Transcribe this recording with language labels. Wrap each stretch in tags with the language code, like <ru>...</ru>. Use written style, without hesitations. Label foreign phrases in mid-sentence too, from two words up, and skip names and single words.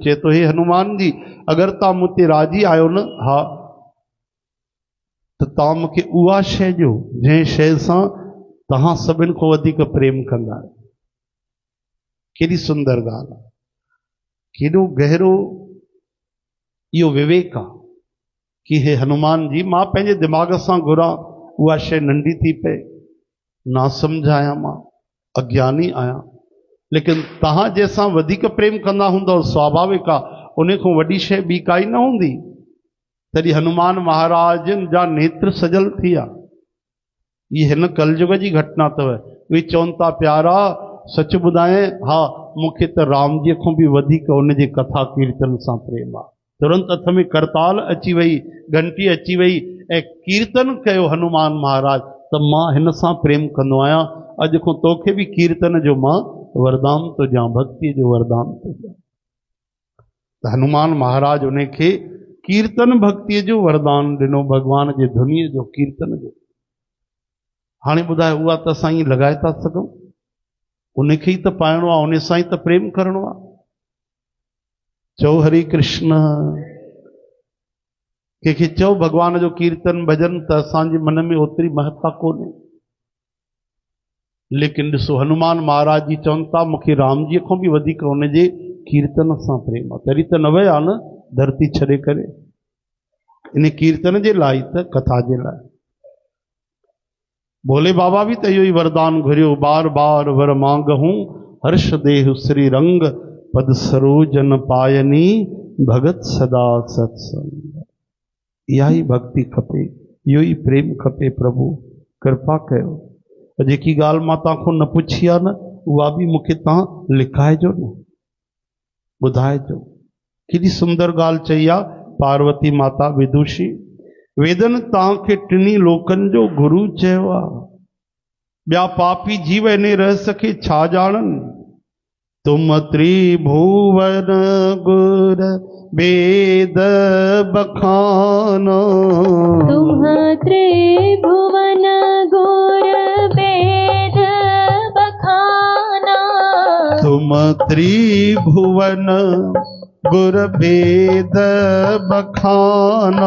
<sd>चए तो, हे हनुमान जी, अगरि तव्हां मूं ते राजी आहियो न, हा, त तव्हां मूंखे उहा शइ ॾियो जंहिं शइ सां तव्हां सभिनि खां वधीक प्रेम कंदा आहियो। केॾी सुंदर ॻाल्हि आहे, केॾो गहरो इहो विवेक आहे कि हे हनुमान जी, मां पंहिंजे दिमाग़ सां घुरां, उहा शइ नंढी थी पए, ना सम्झ आहियां, मां अज्ञानी आहियां, लेकिन तव्हां जंहिंसां वधीक प्रेम कंदा हूंदव, स्वाभाविक आहे उन खां वॾी शइ ॿी काई न हूंदी। तॾहिं हनुमान महाराज जा नेत्र सजल थी विया। ये हिन कलयुग जी घटना अथव। उहे चवनि था प्यारा सच ॿुधाए, हा मूंखे त राम जी खां बि वधीक उन जे कथा कीर्तन सां प्रेम आहे। तुरंत हथ में करताल अची वई, घंटी अची वई ऐं कीर्तन कयो हनुमान महाराज, त मां हिन सां प्रेम कंदो आहियां, अॼु खां तोखे बि कीर्तन जो मां वरदान थो ॾियां, भक्ति जो वरदान थो ॾियां। त हनुमान महाराज उन खे कीर्तन भक्ति जो वरदान ॾिनो, भगवान जे धुनीअ जो, कीर्तन जो। हाणे ॿुधाए, उहा त असां ई लॻाए था सघूं, उन खे ई त पाइणो आहे, उन सां ई त प्रेम करिणो आहे। चओ हरे कृष्ण, कंहिंखे चओ भगवान जो कीर्तन भजन, त असांजे मन में ओतिरी महत्ता कोन्हे। लेकिन ॾिसो हनुमान महाराज जी चवनि था मूंखे राम जी खां बि वधीक उन जे कीर्तन सां प्रेम आहे, तॾहिं त न विया न धरती छॾे करे, इन कीर्तन जे लाइ त, कथा जे लाइ। भोले बाबा भी तो यो वरदान घुरियो,</sd> <awa>बार बार वर मांगहूं, हर्ष देहु श्री रंग, पद सरोजन पायनी, भगत सदा सत्संग।</awa> <sd>इहा ही भक्ति खपे, यो ही प्रेम खपे। प्रभु कृपा कयो। जेकी ॻाल्हि मां तव्हांखों न पुछी आहे न, उहा बि मूंखे तव्हां लिखाइजो न, ॿुधाइजो। केॾी सुंदर ॻाल्हि चई आहे पार्वती माता विदुषी, वेदन तव्हांखे टिनी लोकनि जो गुरु चयो आहे, ॿिया पापी जीव इन रहस्य खे छा ॼाणनि।</sd> <awa>तुम त्रिभुवन गुर वेद बखानो, तुम त्रिभुवन गुर वेद बखाना, तुम त्रिभुवन गुर वेद बखाना,</awa>